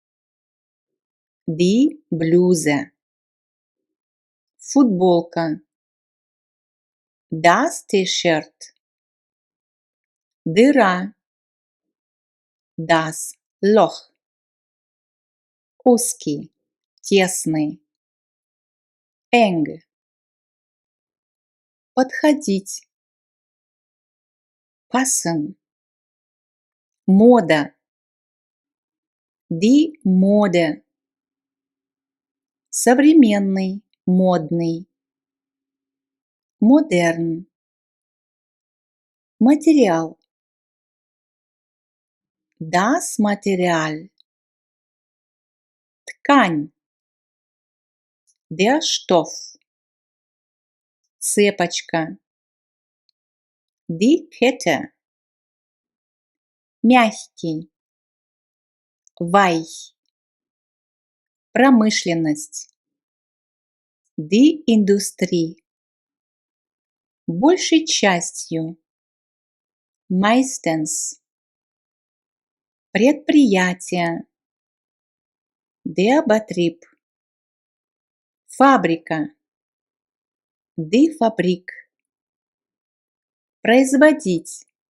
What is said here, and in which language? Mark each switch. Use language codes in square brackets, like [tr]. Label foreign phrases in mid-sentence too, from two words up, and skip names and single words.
[de] Die Bluse. Футболка. Das T-Shirt. Дыра. Das Loch. [ru] Узкий, тесный. eng. Подходить. [de] Passen. Мода. Die Mode. [ru] Современный, модный. [de] Modern. Материал. Das Material. Ткань. Der Stoff. Цепочка. Die Kette. [ru] Мягкий. Weich. [de] Промышленность. Die Industrie. [ru] Большей частью. [de] Meistens. Предприятие. Der Betrieb. Фабрика. Die Fabrik. Производить.